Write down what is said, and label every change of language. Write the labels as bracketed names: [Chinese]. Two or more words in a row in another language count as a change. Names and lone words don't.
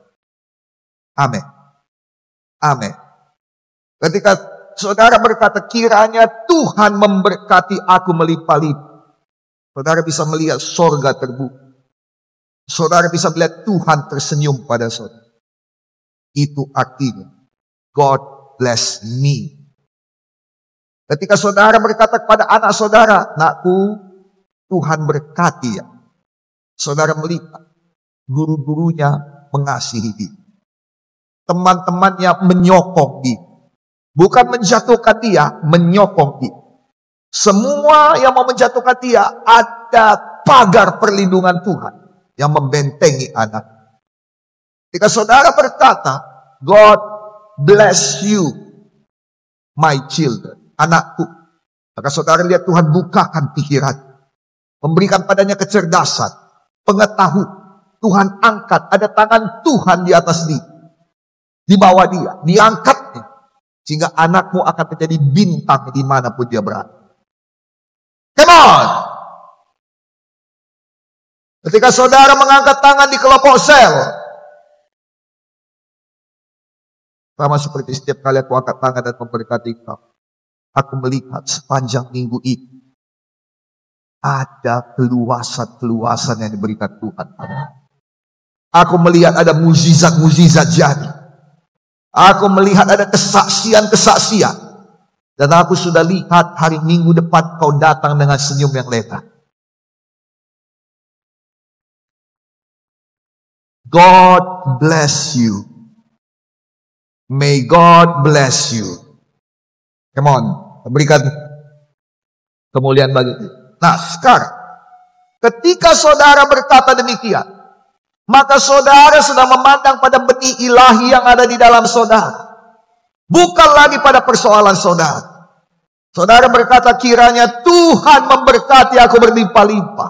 [Indonesian] Amin. Amin. Ketika saudara berkata kiranya Tuhan memberkati aku melimpah-limpah, saudara bisa melihat sorga terbuka. Saudara bisa melihat Tuhan tersenyum pada saudara. Itu artinya [English] God bless me. [Indonesian] Ketika saudara berkata kepada anak saudara, nakku, Tuhan berkati ya. Saudara melihat guru-gurunya mengasihi dia. Teman-temannya menyokong dia. Bukan menjatuhkan dia, menyokong dia. Semua yang mau menjatuhkan dia, ada pagar perlindungan Tuhan yang membentengi anak. Ketika saudara berkata, [English] God bless you, my children, [Indonesian] anakku. Maka saudara lihat Tuhan bukakan pikiran, memberikan padanya kecerdasan, pengetahuan. Tuhan angkat, ada tangan Tuhan di atas dia. Di bawah dia, diangkatnya. Sehingga anakmu akan menjadi bintang dimanapun dia berada. [English] Come on! [Indonesian] Ketika saudara mengangkat tangan di kelompok sel, sama seperti setiap kali aku angkat tangan dan memberkati kau, aku melihat sepanjang minggu ini, ada keluasan-keluasan yang diberikan Tuhan. Aku melihat ada mukjizat-mukjizat jadi. Aku melihat ada kesaksian-kesaksian. Dan aku sudah lihat hari Minggu depan kau datang dengan senyum yang lebar. [English] God bless you. May God bless you. Come on, [Indonesian] berikan kemuliaan bagi dia. Nah, sekarang ketika saudara berkata demikian, maka saudara sedang memandang pada benih ilahi yang ada di dalam saudara. Bukan lagi pada persoalan saudara. Saudara berkata, kiranya Tuhan memberkati aku berlimpah-limpah.